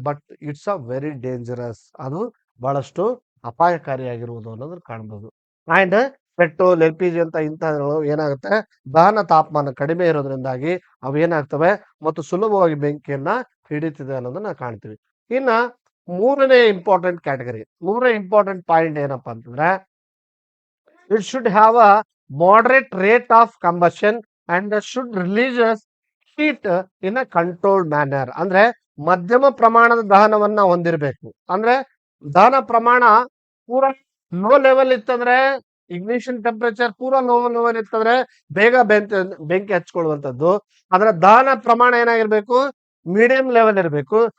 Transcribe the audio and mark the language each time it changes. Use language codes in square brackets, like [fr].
[en] but it's a very dangerous, [kn] ಅದು ಬಹಳಷ್ಟು ಅಪಾಯಕಾರಿಯಾಗಿರುವುದು ಅನ್ನೋದನ್ನ ಕಾಣಬಹುದು. ಅಂಡ್ ಪೆಟ್ರೋಲ್ LPG ಅಂತ ಇಂತಹಗಳು ಏನಾಗುತ್ತೆ, ದಹನ ತಾಪಮಾನ ಕಡಿಮೆ ಇರೋದ್ರಿಂದಾಗಿ ಅವು ಏನಾಗ್ತವೆ ಮತ್ತು ಸುಲಭವಾಗಿ ಬೆಂಕಿಯನ್ನ ಹಿಡಿತಿದೆ ಅನ್ನೋದನ್ನ ಕಾಣ್ತೀವಿ. ಇನ್ನ ಮೂರನೇ ಇಂಪಾರ್ಟೆಂಟ್ ಪಾಯಿಂಟ್ ಏನಪ್ಪಾ ಅಂತಂದ್ರೆ, [en] It should have a moderate rate of combustion and should releases heat in a controlled manner. [kn] ಅಂದ್ರೆ ಮಧ್ಯಮ ಪ್ರಮಾಣದ ದಹನವನ್ನ ಹೊಂದಿರಬೇಕು. ಅಂದ್ರೆ ದಹನ ಪ್ರಮಾಣ ಪೂರಾ ಲೋ ಲೆವೆಲ್ ಇತ್ತಂದ್ರೆ, ಇಗ್ನಿಷನ್ ಟೆಂಪರೇಚರ್ ಪೂರಾ ಲೋ ಲೆವೆಲ್ ಇತ್ತಂದ್ರೆ ಬೇಗ ಬೆಂಕಿ ಹಚ್ಕೊಳ್ಳುವಂಥದ್ದು. ಅದರ ದಹನ ಪ್ರಮಾಣ ಏನಾಗಿರ್ಬೇಕು, ಮೀಡಿಯಂ ಲೆವೆಲ್ ಇರಬೇಕು.